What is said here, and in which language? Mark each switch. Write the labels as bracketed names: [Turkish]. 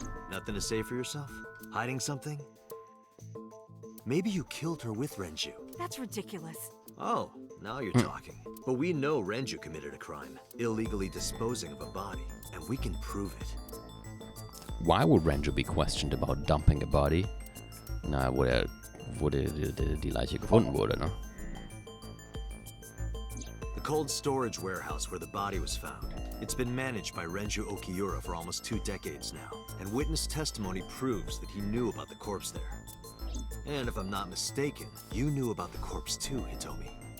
[English] Nothing to say for yourself? Hiding something? Maybe you killed her with Renju. That's ridiculous. Oh, now you're talking. But we know Renju committed a crime, illegally disposing of a body, and we can prove it. Why would Renju be questioned about dumping a body? [German] Na, wo die Leiche gefunden wurde, ne? [English] The cold storage warehouse where the body was found. It's been managed by Renju Okiura for almost 2 decades now, and witness testimony proves that he knew about the corpse there. And if I'm not mistaken, you knew about the corpse too, Hitomi.